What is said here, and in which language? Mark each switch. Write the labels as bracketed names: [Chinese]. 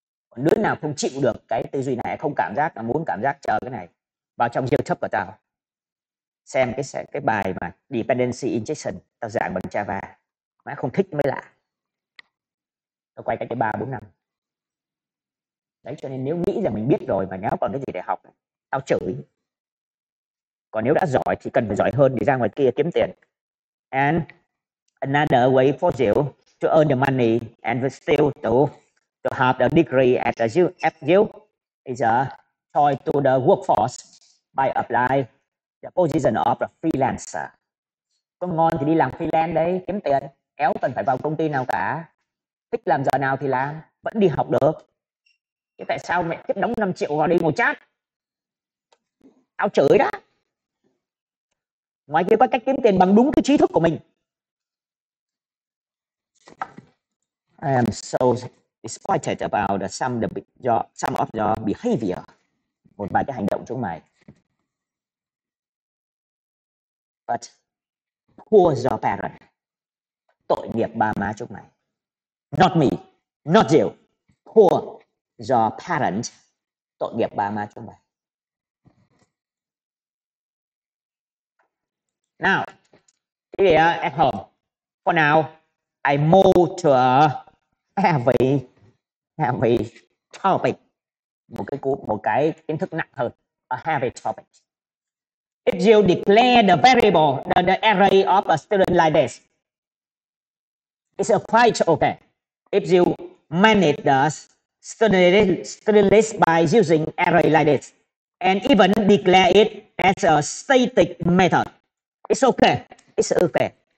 [Vietnamese] Còn đứa nào không chịu được cái tư duy này, không cảm giác, muốn cảm giác chờ cái này, vào trong YouTube của tao xem cái bài mà dependency injection tao giảng bằng Java, mà không thích mới lạ. Tao quay cái 3-4 năm. Đấy, cho nên nếu nghĩ rằng mình biết rồi mà nếu còn cái gì để học, tao chửi. Còn nếu đã giỏi thì cần phải giỏi hơn để ra ngoài kia kiếm tiền. [English] And another way for you to earn the money and still to have the degree at you is try to the workforce by apply the position of a freelancer. [Vietnamese] Có ngon thì đi làm freelance đấy, kiếm tiền. Éo cần phải vào công ty nào cả. Thích làm giờ nào thì làm, vẫn đi học được. Thế tại sao mẹ tiếp đóng 5 triệu vào đi ngồi chat? Tao chửi đó. Ngoài kia có cách kiếm tiền bằng đúng cái trí thức của mình. [English] I am so excited about some of your behavior. [Vietnamese] Một vài cái hành động chúng mày. [English] But poor your parent. [Vietnamese] Tội nghiệp ba má chúng mày. [English] Not me, not you. Poor your parent. [Vietnamese] Tội nghiệp ba má chúng mày. [English] Now, here at home, for now, I move to a heavy topic. [Vietnamese] Một cái kiến thức nặng hơn. [English] A heavy topic. If you declare the variable, the array of a student like this, it's quite okay. If you manage the student list by using array like this, and even declare it as a static method, it's okay. It's okay.